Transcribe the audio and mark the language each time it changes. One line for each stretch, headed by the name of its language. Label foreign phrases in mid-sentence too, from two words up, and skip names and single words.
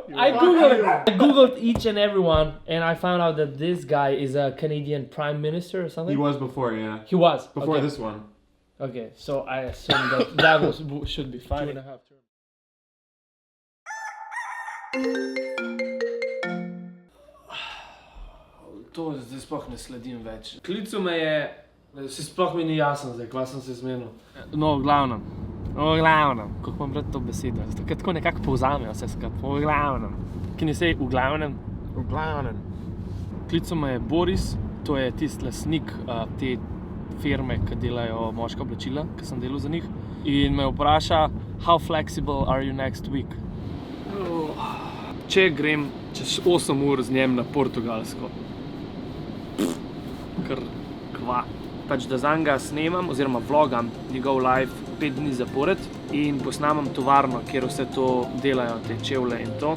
English: I googled each and every one, and I found out that this guy is a Canadian Prime Minister or something. He was before, yeah. He was Before okay. this one. Okay, so I assume that should be fine.
Slovenian: 2.5 To zdaj sploh ne sledim več. Klical me je, si sploh mi ni jasno zdaj, kva sem se zmenil. No, v glavnem, kako imam rad to besedo, tako nekako povzamejo vse skupaj, v glavnem.
English: Can you say
Slovenian: v glavnem? V glavnem. Klical me je Boris, to je tisti lastnik te firme, ki delajo moška oblačila, ki sem delal za njih. In me vpraša,
English: how flexible are you next week?
Slovenian: Če grem čez 8 ur z njem na Portugalsko, kar kva. Pač da zanj ga snemam, oziroma vlogam njegov live 5 dni zapored in posnamam tovarno, kjer vse to delajo, te čevlje in to.